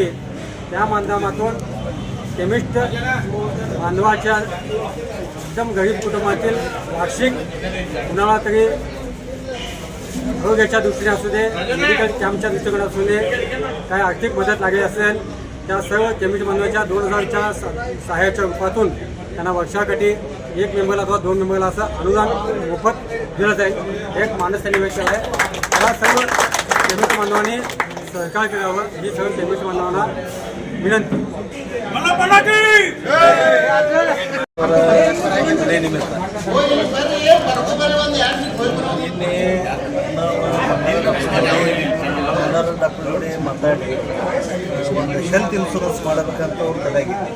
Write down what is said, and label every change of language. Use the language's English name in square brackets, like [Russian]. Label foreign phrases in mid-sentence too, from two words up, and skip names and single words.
[Marathi] त्या माध्यमातून केमिस्ट बांधवाच्या एकदम गरीब कुटुंबातील वार्षिक कुणाला तरी आरोग्याच्या दृष्टीने असू दे, मेडिकल कॅम्पच्या दृष्टीने असू दे, काय आर्थिक मदत लागली असेल त्या सर्व केमिस्ट बांधवांच्या 2,000च्या सहाय्याच्या रूपातून त्यांना वर्षाकाठी एक मेंबरला अथवा 2 मेंबरला असं अनुदान मोफत दिलं जाईल. एक मानस त्यांनी व्यक्त आहे. त्या सर्व केमिस्ट बांधवांनी सहकार करावं ही सर्व केमिस्ट बांधवांना विनंती. [Kannada] ನಿಮಿತ್ತ ನಿನ್ನೆ ಎಲ್ಲರೂ ಡಾಕ್ಟರ್ ಜೋಡಿ ಮಾತಾಡಿ ಒಂದು [English] health insurance [Kannada] ಮಾಡಬೇಕಂತ ಅವ್ರು ತಲೆಯಾಗಿತ್ತು.